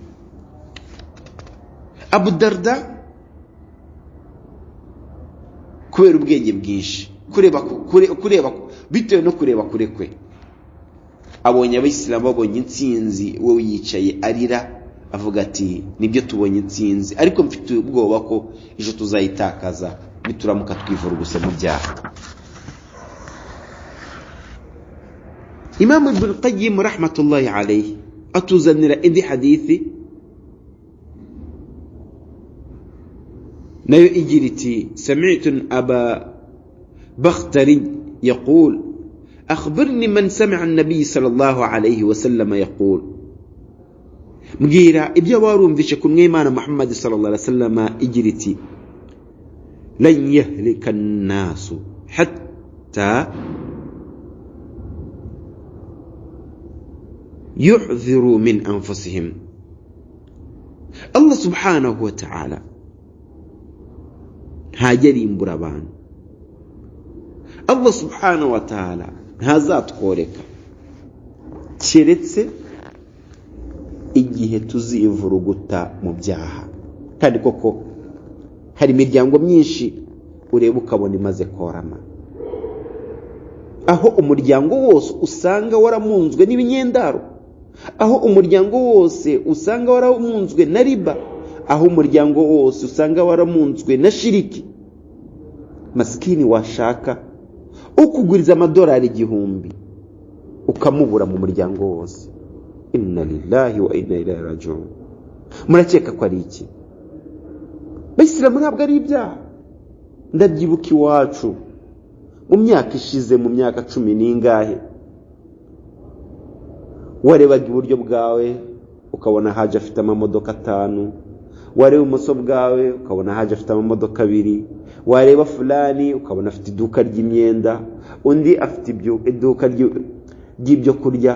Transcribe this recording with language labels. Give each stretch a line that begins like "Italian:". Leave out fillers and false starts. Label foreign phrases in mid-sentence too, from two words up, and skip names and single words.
Kinyarwanda: Abu Darda kubera ubwenge bwinshi, kureba bitewe no kureba kure kwe, abonye abayisilamu babonye intsinzi, wowe yicaye arira avuga ati nibyo tubonye intsinzi, ariko mfite ubwoba ko ejo tuzayitakaza nituramuka twivuruguse mu byaha. Imam Ibn Qayyim
Arabic: رحمة الله عليه
Kinyarwanda: atuzanira indi hadithi nayo igira
Arabic: iti سمعت أبا البختري يقول أخبرني من سمع النبي صلى الله عليه وسلم يقول,
Kinyarwanda: mbwira ibyo warumvishe ku mwimana Muhammad
Arabic: صلى الله عليه وسلم
Kinyarwanda: igira iti
Arabic: لن يهلك الناس حتى يعذروا من أنفسهم.
Kinyarwanda: Allah
Arabic: سبحانه وتعالى
Kinyarwanda: ntajyarimbura abantu. Allah
Arabic: سبحانه وتعالى
Kinyarwanda: ntazatworeka keretse igihe tuzivuruguta mu byaha. Kandi koko hari imiryango myinshi ureba ukabona imaze korama, aho umuryango wose usanga waramunzwe n'ibinyendaro, aho umuryango wose usanga waramunzwe na riba, aho umuryango wose usanga waramunzwe na shiriki. Maskini washaka ukuguriza amadolari 1,000 ukamubura mu muryango wose.
Arabic: إنا لله وإنا إليه راجعون.
Kinyarwanda: Murakeka ko ari iki? Bayisilamu ntabwo ari ibyaha. Ndabyibuka iwacu mu myaka ishize, mu myaka 10 n'ingahe, warebaga iburyo bwawe ukabona haje afite amamodoka 5, wareba ibumoso bwawe ukabona haje afite amamodoka 2, wareba fulani ukabona afite iduka ry'imyenda, undi afite iduka ry'ibyo kurya.